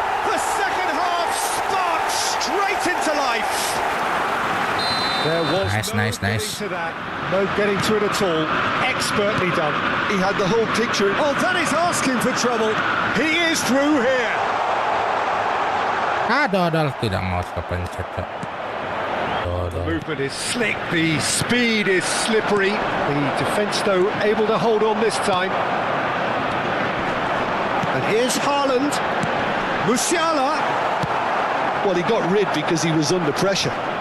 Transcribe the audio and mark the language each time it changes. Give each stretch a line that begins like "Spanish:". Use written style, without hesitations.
English: The second half sparks straight into life. There was Nice. to that. No getting to it at all. Expertly done. He had the whole picture. Oh, that is asking for trouble. He is through here.
Indonesian: Dodol tidak mau kepencet, Cok.
English: The movement is slick. The speed is slippery. The defence, though, able to hold on this time. And here's Haaland. Musiala. Well, he got rid because he was under pressure.